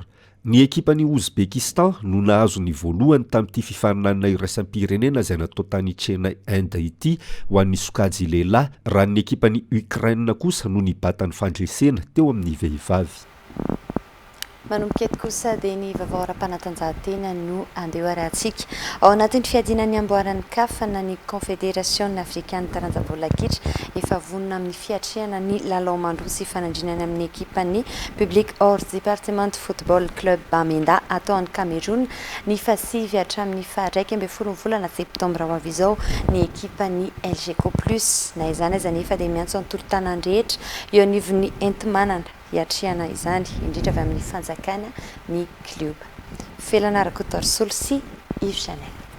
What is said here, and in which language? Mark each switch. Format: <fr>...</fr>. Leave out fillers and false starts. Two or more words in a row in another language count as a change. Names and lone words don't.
<mg>Ny ekipany Ouzbekistan no nahazo ny voalohany tamin'ity fifaninanana iraisam-pirenena izay natao tany China Inde ity ho an'ny sokajy lehilahy raha ny ekipany Ukraine kosa no nibatany fandresena teo amin'ny vehivavy. manomboka eto kosa dia ny vaovao ara-panatanjahantena no andeha arahantsika ao anatin'ny fiadinan'ny amboaran'ny CAF na ny Confédération africaine taranjabola kitra efa vonona amin'ny fiatrehana ny lalao mandroa sy fanandrinana amin'ny ekipan'ny Public hors département de football club Bamenda atao any Cameroun ny fasivy hatramin'ny faha 1 volana septambra ho avy izao ny ekipan'ny LGCO plus na izany aza nefa dia miantso antolo-tanany rehetra eo anivon'ny entimanana hiatrehana izany indrindra avy amin'ny fanjakana ny club. Felana Rakotorsolo sy Yves Chanel.</mg>